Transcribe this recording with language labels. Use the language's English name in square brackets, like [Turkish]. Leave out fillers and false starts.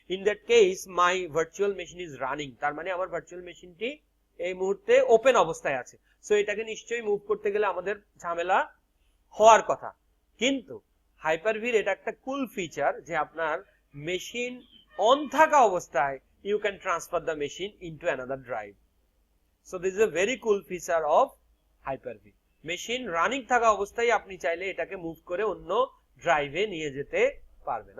[English] in that case my virtual machine is running, [Bangla] তার মানে আমার ভার্চুয়াল মেশিনটি এই মুহূর্তে ওপেন অবস্থায় আছে। সো এটাকে নিশ্চয়ই মুভ করতে গেলে আমাদের ঝামেলা হওয়ার কথা। কিন্তু হাইপার-ভির এটা একটা কুল ফিচার যে আপনার মেশিন অন থাকা অবস্থায় [English] you can transfer the machine into another drive. So this is a very cool feature of Hyper-V. [Bangla] Machine running থাকা অবস্থায় আপনি চাইলে এটাকে মুভ করে অন্য ড্রাইভে নিয়ে যেতে পারবেন।